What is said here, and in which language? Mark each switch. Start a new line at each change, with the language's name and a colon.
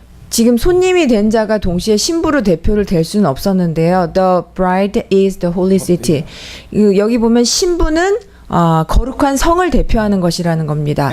Korean: 지금 손님이 된 자가 동시에 신부로 대표를 될 수는 없었는데요.
English: The bride is the holy city.
Korean: 여기 보면 신부는 거룩한 성을 대표하는 것이라는 겁니다.